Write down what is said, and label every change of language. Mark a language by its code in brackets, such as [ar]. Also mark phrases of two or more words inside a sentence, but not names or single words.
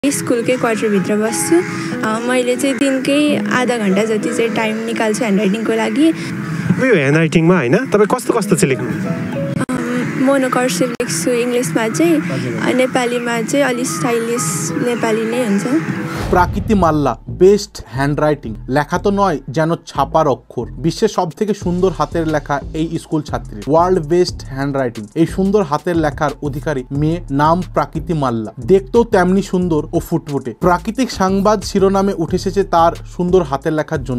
[ne] स्कुलकै क्वार्टरभित्र बस्छु। मैले चाहिँ दिनकै आधा घन्टा जति चाहिँ टाइम निकाल्छु ह्यान्डराइटिङको लागि। यो ह्यान्डराइटिङमा हैन तपाईँ कस्तो कस्तो चाहिँ लेख्नुहुन्छ? मोनोकर्सिभ लेख्छु इङ्ग्लिसमा चाहिँ, नेपालीमा चाहिँ अलि स्टाइलिस नेपाली नै हुन्छ। [bn] প্রাকৃতি মাল্লা [en] best handwriting, [bn] লেখা তো নয় যেন ছাপার অক্ষর। বিশ্বের সব থেকে সুন্দর হাতের লেখা এই স্কুল ছাত্রী। [en] world best handwriting, [bn] এই সুন্দর হাতের লেখার অধিকারী মেয়ে, নাম প্রাকৃতি মাল্লা। দেখতেও তেমনি সুন্দর ও ফুটফুটে। প্রাকৃতিক সংবাদ শিরোনামে উঠে এসেছে তার সুন্দর হাতের লেখার জন্য।